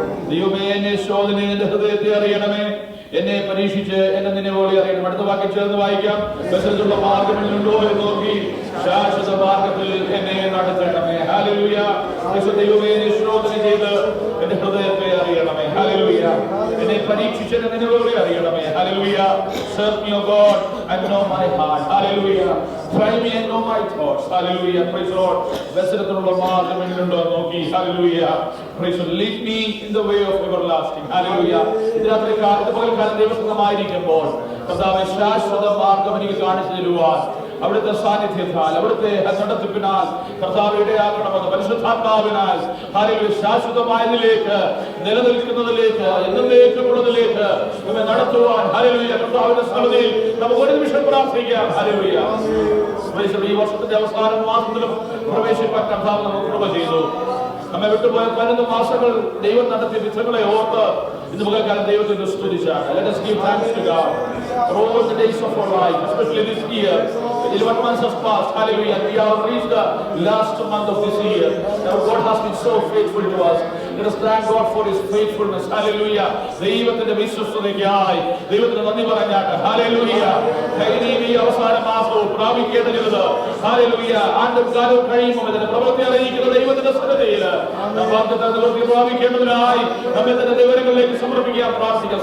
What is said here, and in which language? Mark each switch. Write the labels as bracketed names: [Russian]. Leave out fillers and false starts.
[Malayalam] ദൈവമേ, എന്നെ ശോധന എന്റെ ഹൃദയത്തെ അറിയണമേ. എന്നെ പരീക്ഷിച്ച് എന്നെ നിന്നെ പോലെ അറിയണം. അടുത്ത വാക്യം ചേർന്ന് വായിക്കാം. ബസ്സിലുള്ള മാർഗമുണ്ടോ എന്ന് നോക്കി ശാശ്വത മാർഗത്തിൽ എന്നെ നടത്തണമേ. ഹല്ലേലൂയ. ദൈവമേ, എന്നെ ശോധന ചെയ്ത് എന്റെ ഹൃദയത്തെ അറിയണമേ. ഹല്ലേലൂയ. എന്നെ പരീക്ഷിച്ച് എന്നെ നിന്നെ പോലെ അറിയണമേ. Hallelujah. [English] Search me, O God, and know my heart. Hallelujah. Try me and know my thoughts. Hallelujah. Praise the Lord. [Malayalam] ബസ്സിലുള്ള മാർഗമുണ്ടോ എന്ന് നോക്കി. [English] Hallelujah. Praise the Lord. Lead me in the way of everlasting. Hallelujah. [Malayalam] ഇതിനകത്ത് പകൽക്കാലം ദൈവസംഗമായിരിക്കുമ്പോൾ കർത്താവേ, ശാശ്വത മാർഗം എനിക്ക് കാണിച്ചു തരുവാൻ അവിടുത്തെ സാന്നിധ്യത്താൽ, അവിടുത്തെ നടത്തിപ്പിനാൽ കർത്താവ് ഇടയാക്കണമെന്ന് പരിശുദ്ധാത്മാവിനാൽ ഹല്ലേലൂയ ശാശ്വതമായതിലേക്ക്, നിലനിൽക്കുന്നതിലേക്ക്, എന്നേക്കുമുള്ളതിലേക്ക് നമ്മെ നടത്തുവാൻ ഹല്ലേലൂയ കർത്താവിന്റെ സന്നിധിയിൽ നമുക്ക് ഒരു നിമിഷം പ്രാർത്ഥിക്കാം. ഹല്ലേലൂയ. ഈ വർഷത്തിന്റെ അവസാന മാസത്തിലും പ്രവേശിപ്പാൻ കർത്താവ് നമുക്ക് കൃപ ചെയ്തു. നമ്മെ വിട്ടുപോയ 12 മാസങ്ങൾ ദൈവം നടത്തിയ വിധങ്ങളെ ഓർത്ത് ഇന്ന് പകൽക്കാലം ദൈവത്തെ സ്തുതിച്ചാണ്. [English] Let us give thanks to God for all the days of our life, especially this year. 11 months has passed. Hallelujah. We have reached the last month of this year. Now God has been so faithful to us. Let us thank God for His faithfulness. Hallelujah. [Malayalam] ദൈവത്തിന്റെ വിശ്വസ്തതയ്ക്കായി ദൈവത്തിന് നന്ദി പറഞ്ഞാട്ട്. Hallelujah. ഈ അവസാന മാസവും പ്രാപിക്കേണ്ട ചിലത് hallelujah ആണ്ടും കാലവും കഴിയുമ്പോൾ ഇതിന്റെ പ്രവൃത്തി അറിയിക്കുന്ന ദൈവത്തിന്റെ സന്നിധിയിൽ നിവൃത്തി പ്രാപിക്കേണ്ടതിനായി നമ്മെ തന്നെ ദൈവങ്ങളിലേക്ക് സമർപ്പിക്കാൻ പ്രാർത്ഥിക്കാം.